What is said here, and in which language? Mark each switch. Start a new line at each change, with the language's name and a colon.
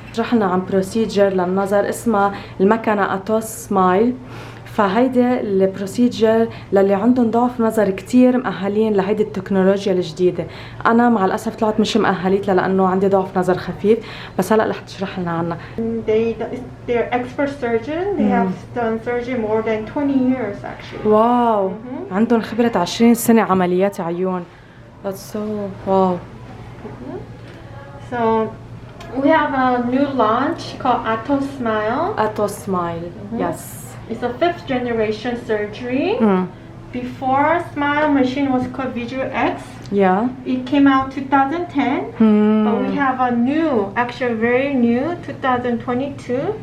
Arabic: رحنا عن بروسيجر للنظر اسمها المكنه اتوس سمايل. فهيدي البروسيجر للي عندهم ضعف نظر كتير مأهلين لهيدي التكنولوجيا الجديدة. أنا مع الأسف طلعت مش مأهليت لأنه عندي ضعف نظر خفيف، بس هلأ رح تشرح لنا عنها.
English: They're expert surgeon. They have done surgery more than 20 years actually.
Arabic: واو، عندهم خبرة 20 سنة عمليات عيون. That's so wow.
English: So We have a new launch called Atos Smile. Atos Smile. Yes. It's a 5th generation surgery. Mm. Before Smile machine was called Visual X. Yeah. It came out 2010. But we have a new, actually very new, 2022